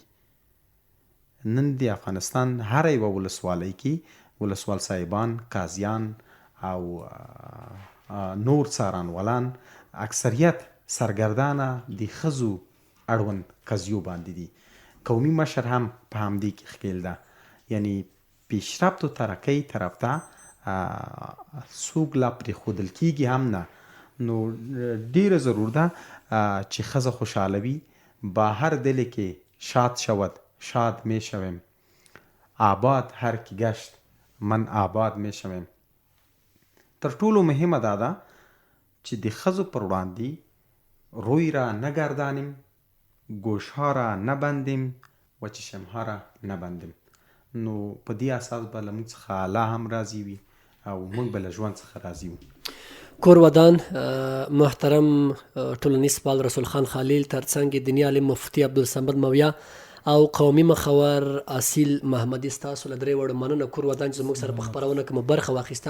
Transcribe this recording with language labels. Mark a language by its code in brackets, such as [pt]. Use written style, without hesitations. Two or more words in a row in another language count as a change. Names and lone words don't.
[ps] نن د افغانستان هر یوه ولسوالۍ کې ولسوال صاحبان، قاضیان او نور څارنوالان اکثریت سرګردانه د ښځو اړوند قضیو باندې دي. قومي مشر هم په همدې کې ښکېل ده. یعنی پیشرفت و ترقۍ طرف ته څوک لا پرېښودل کېږي هم نه. نو ډیره ضرور ده چې ښځه خوشحاله وي. [fa] با هر دل که شاد شود شاد می شویم، آباد هر کی گشت من آباد می شویم. [ps] تر ټولو مهمه دا ده چې د ښځو پر وړاندې [fa] روی را نگردانیم، گوشها را نبندیم و چشمها را نبندیم. [ps] نو په دې اساس به له موږ څخه الله هم راضي وي او موږ به له ژوند څخه راضي وو. کور ودان محترم ټولنیز فعال رسول خان خلیل، ترڅنګ دیني عالم مفتی عبدالصمد مویا او قومي مخور اصیل محمدي، ستاسو له درې وړو مننه کور ودان چې زموږ سره په خپرونه کې مو برخه واخیسته.